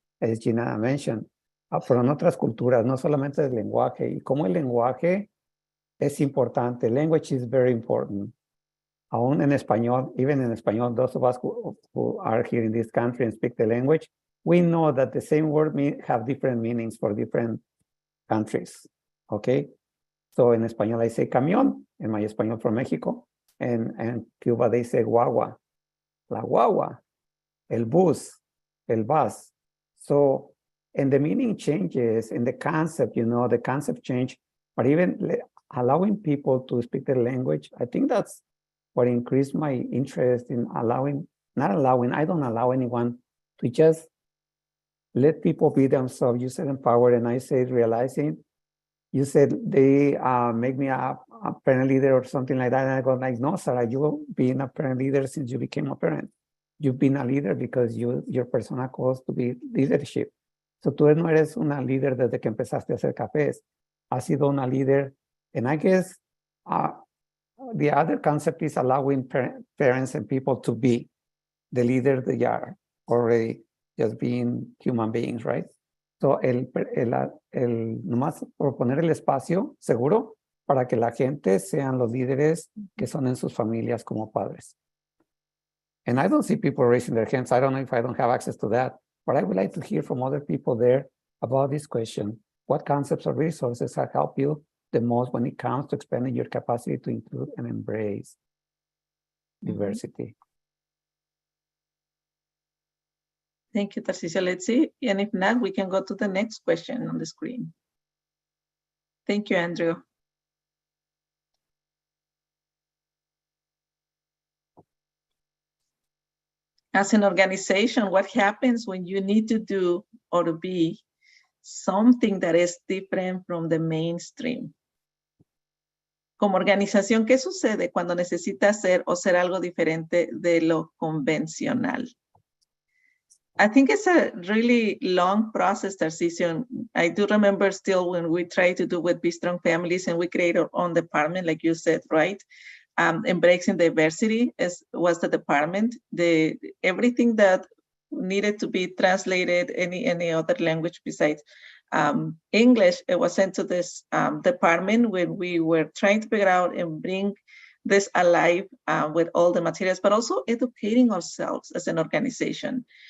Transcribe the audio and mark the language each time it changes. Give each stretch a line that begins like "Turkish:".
English: As Gina mentioned,
Spanish: fueron otras culturas, no solamente del lenguaje, y cómo el lenguaje es importante.
English: Language is very important.
Spanish: Aún en español,
English: even in español, those of us who are here in this country and speak the language, we know that the same word have different meanings for different countries, okay? So in español, I say camión, in my español from Mexico, and Cuba, they say guagua,
Spanish: la guagua, el bus, el bus.
English: So, and the meaning changes, and the concept, the concept change, but even allowing people to speak the language, I think that's what increased my interest in I don't allow anyone to just let people be themselves. You said empowered, and I said realizing. You said they make me a parent leader or something like that. And I go like, no, Sarah, you've been a parent leader since you became a parent. You've been a leader because your persona calls to be leadership.
Spanish: So tú no eres una líder desde que empezaste a hacer cafés. Has sido una líder.
English: And I guess the other concept is allowing parents and people to be the leader they are already, just being human beings, right?
Spanish: So nomás por poner el espacio seguro para que la gente sean los líderes que son en sus familias como padres.
English: And I don't see people raising their hands. I don't know if I don't have access to that, but I would like to hear from other people there about this question. What concepts or resources have helped you the most when it comes to expanding your capacity to include and embrace diversity? Thank you, Tarcisio. Let's see. And if not, we can go to the next question on the screen. Thank you, Andrew. As an organization, what happens when you need to do or to be something that is different from the mainstream?
Spanish: Como organización, ¿qué sucede cuando necesitas ser o ser algo diferente de lo convencional?
English: I think it's a really long process, Tarcisio. I do remember still when we tried to do with Be Strong Families and we created our own department, like you said, right? Embracing diversity was the department. Everything that needed to be translated any other language besides English, it was sent to this department when we were trying to figure out and bring this alive with all the materials, but also educating ourselves as an organization.